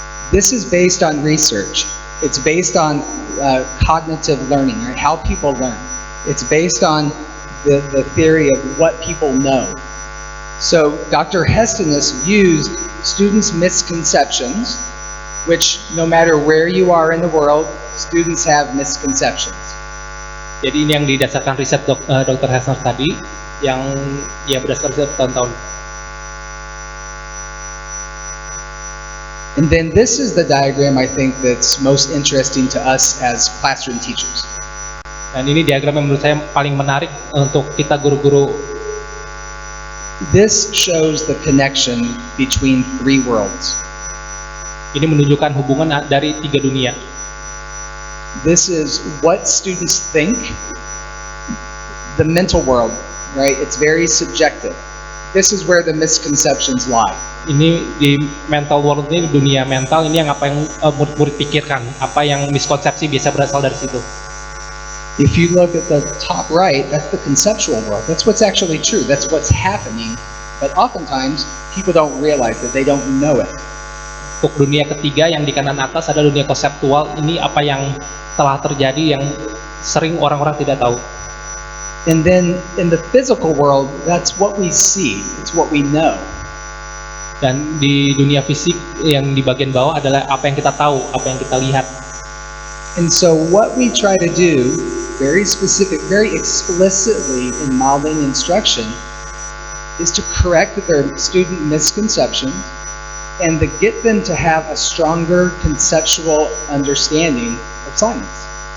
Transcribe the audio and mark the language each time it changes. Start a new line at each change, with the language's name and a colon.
English: This is based on research. It's based on cognitive learning, right? How people learn. It's based on the theory of what people know. So Dr. Hestinus used students' misconceptions, which no matter where you are in the world, students have misconceptions.
Indonesian: Jadi ini yang didasarkan riset Dr. Hestinus tadi, yang ya berdasarkan riset bertahun-tahun.
English: And then this is the diagram I think that's most interesting to us as classroom teachers.
Indonesian: Dan ini diagram yang menurut saya paling menarik untuk kita guru-guru.
English: This shows the connection between three worlds.
Indonesian: Ini menunjukkan hubungan dari 3 dunia.
English: This is what students think, the mental world, right? It's very subjective. This is where the misconceptions lie.
Indonesian: Ini di mental world ini, dunia mental ini yang apa yang murid-murid pikirkan, apa yang miskonsepsi biasa berasal dari situ.
English: If you look at the top right, that's the conceptual world. That's what's actually true. That's what's happening. But oftentimes, people don't realize that they don't know it.
Indonesian: Untuk dunia ketiga yang di kanan atas ada dunia konseptual. Ini apa yang telah terjadi yang sering orang-orang tidak tahu.
English: And then in the physical world, that's what we see. It's what we know.
Indonesian: Dan di dunia fisik yang di bagian bawah adalah apa yang kita tahu, apa yang kita lihat.
English: And so what we try to do, very specific, very explicitly in modeling instruction, is to correct their student misconceptions and to get them to have a stronger conceptual understanding of science.